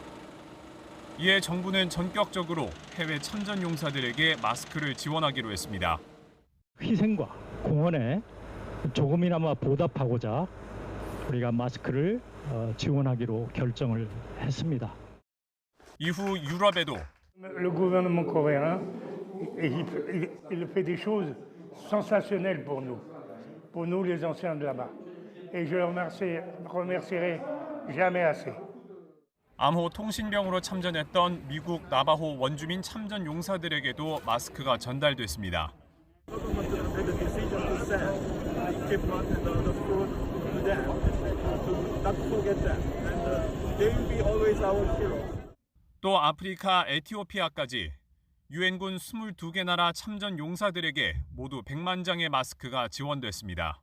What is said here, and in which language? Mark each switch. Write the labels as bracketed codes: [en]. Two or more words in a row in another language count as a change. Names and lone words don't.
[ko] 이에 정부는 전격적으로 해외 참전 용사들에게 마스크를 지원하기로 했습니다. 희생과 공헌에 조금이나마 보답하고자 우리가 마스크를 지원하기로 결정을 했습니다. 이후 유럽에도 [fr] Le gouvernement coréen, il fait des choses sensationnelles pour nous les anciens de là-bas. Et je le remercierai jamais assez. [ko] 암호 통신병으로 참전했던 미국 나바호 원주민 참전 용사들에게도 마스크가 전달됐습니다. 또 아프리카 에티오피아까지 유엔군 22개 나라 참전 용사들에게 모두 100만 장의 마스크가 지원됐습니다.